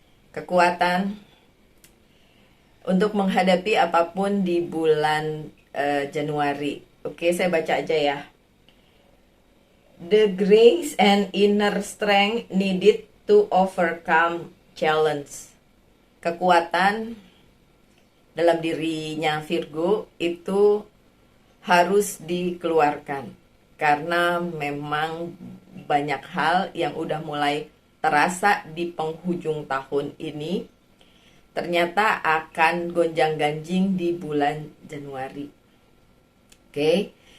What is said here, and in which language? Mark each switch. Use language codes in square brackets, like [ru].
[id] Kekuatan untuk menghadapi apapun di bulan Januari. Oke, saya baca aja ya. [en] The grace and inner strength needed to overcome challenge. [id] Kekuatan dalam dirinya Virgo itu harus dikeluarkan karena memang banyak hal yang udah mulai terasa di penghujung tahun ini ternyata akan gonjang-ganjing di bulan Januari. Oke.